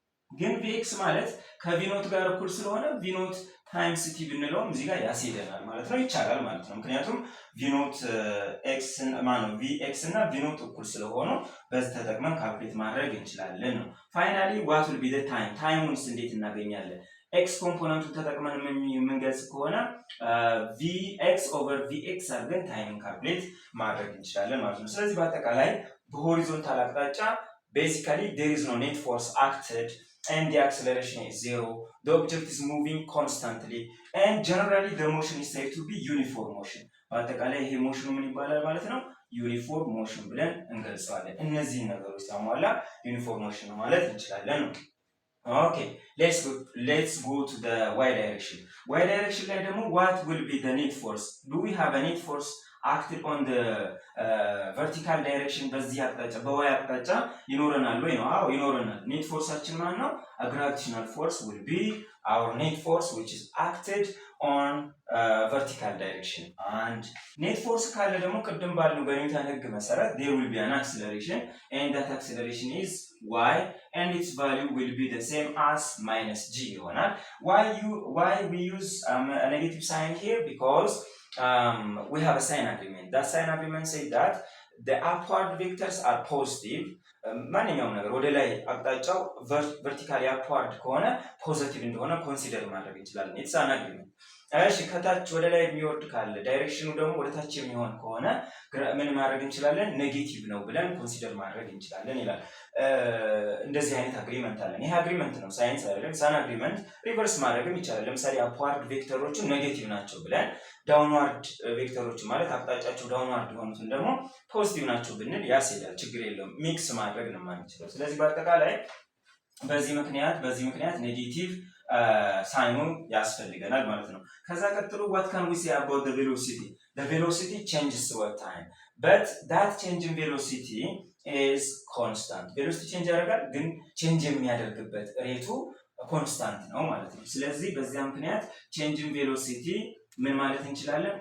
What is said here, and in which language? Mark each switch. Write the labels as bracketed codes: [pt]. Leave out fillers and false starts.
[am] ግን vx ማለት ከቪኖት ጋር እኩል ስለሆነ ቪኖት ታይምስ ቲ ብንለውም እዚህ ጋር ያስሄደናል ማለት ነው። ይቻላል ማለት ነው። ምክንያቱም ቪኖት ኤክስ vx እና ቪኖት እኩል ስለሆኑ በዚህ ተጠቅመን ካልኩሌት ማድረግ እንችላለን ነው። ፋይናሊ [en] what will be the time [am] ታይሙንስ እንዴት እናገኛለን? ኤክስ ኮምፖነንቱን ተጠቅመን የምንገልጽ ከሆነ vx over vx አድርገን ታይምን ካልኩሌት ማድረግ እንችላለን ማለት ነው። ስለዚህ በአጠቃላይ በሆሪዞንታል አቅጣጫ [en] basically there is no net force acted and the acceleration is zero. The object is moving constantly and generally the motion is said to be uniform motion. [am] በአጠቃላይ ይሄ ሞሽኑ ምን ይባላል ማለት ነው? ዩኒፎርም ሞሽን ብለን እንገልጸዋለን። እነዚህን ነገሮች ታሟላ ዩኒፎርም ሞሽን ማለት እንችላለን ነው። [en] Okay, let's go to the y direction. Y direction [am] ላይ ደግሞ [en] what will be the net force? Do we have a net force acted on the vertical direction? [am] በዚህ አቅጣጫ በy አቅጣጫ ይኖረናል ወይ ነው? አዎ ይኖረናል። ኔት ፎርሳችን ማለት ነው [en] a gravitational force will be our net force which is acted on vertical direction. and net force ካለ ደግሞ [am] ቅድም ባለው በኒውተን ህግ መሰረት [en] there will be an acceleration and that acceleration is y and its value will be the same as minus g [am] ይሆናል። [en] why we use a negative sign here? Because we have a sign agreement. That sign agreement says that the upward vectors are positive. [am] ማንኛውም ነገር ወደ ላይ አቅጣጫው vertically upward ከሆነ ፖዚቲቭ እንደሆነ ኮንሲደር ማድረግ እንችላለን። [en] it's an agreement. [am] እሺ ከታች ወደ ላይ የሚወርድ ካለ ዳይሬክሽኑ ደግሞ ወደ ታች የሚሆን ከሆነ ምን ማድረግ እንችላለን? ኔጌቲቭ ነው ብለን ኮንሲደር ማድረግ እንችላለን ይላል። እንደዚህ አይነት አግሪመንት አለን። ይሄ አግሪመንት ነው፣ ሳይንስ አይደለም። ሳን አግሪመንት ሪቨርስ ማድረግም ይቻላል። ለምሳሌ አፕዋርድ ቬክተሮቹ ኔጌቲቭ ናቸው ብለን ዳውንዋርድ ቬክተሮቹ ማለት አቅጣጫቸው ዳውንዋርድ የሆኑትን ደግሞ ፖዚቲቭ ናቸው ብንል ያስሄዳል፣ ችግር የለውም። ሚክስ ማድረግ ነው የማንችለው። ስለዚህ በአጠቃላይ በዚህ ምክንያት ኔጌቲቭ ሳይኑን ያስፈልገናል ማለት ነው። ከዛ ቀጥሎ [en] what can we say about the velocity? The velocity changes over time but that change in velocity is constant. [am] velocity change ያደርጋል ግን change የሚያደርግበት ሬቱ ኮንስታንት ነው ማለት ነው። ስለዚህ በዚያ ምክንያት change in velocity ምን ማለት እንችላለን?